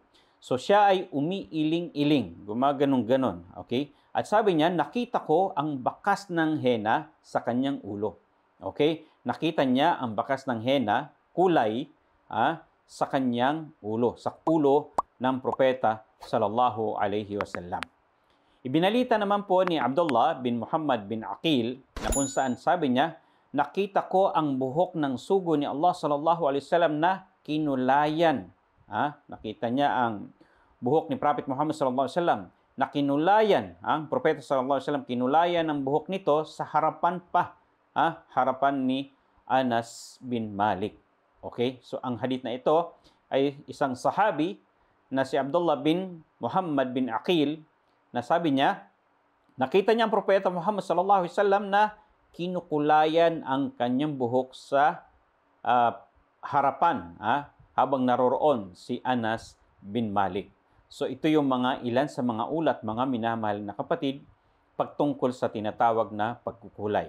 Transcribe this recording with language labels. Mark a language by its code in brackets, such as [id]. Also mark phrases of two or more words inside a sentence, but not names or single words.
[tl] So siya ay umiiling-iling, gumaganong-ganon. Okay? At sabi niya, nakita ko ang bakas ng henna sa kanyang ulo. Okay? Nakita niya ang bakas ng henna, kulay, sa kanyang ulo, sa ulo ng propeta [ar] صلى الله عليه وسلم. [tl] Ibinalita naman po ni Abdullah bin Muhammad bin Aqil na kung saan sabi niya, nakita ko ang buhok ng sugo ni Allah [ar] صلى الله عليه وسلم [tl] na kinulayan. Nakita niya ang buhok ni Prophet Muhammad [ar] صلى الله عليه وسلم [tl] na kinulayan, ang propeta [ar] صلى الله عليه وسلم, [tl] kinulayan ang buhok nito sa harapan harapan ni Anas bin Malik. Okay? So ang hadith na ito ay isang sahabi na si Abdullah bin Muhammad bin Aqil, na sabi niya, nakita niya ang propeta Muhammad [ar] صلى الله عليه وسلم [tl] na kinukulayan ang kanyang buhok sa harapan habang naroroon si Anas bin Malik. So ito yung ilan sa mga ulat, mga minamahal na kapatid, pagtungkol sa tinatawag na pagkukulay.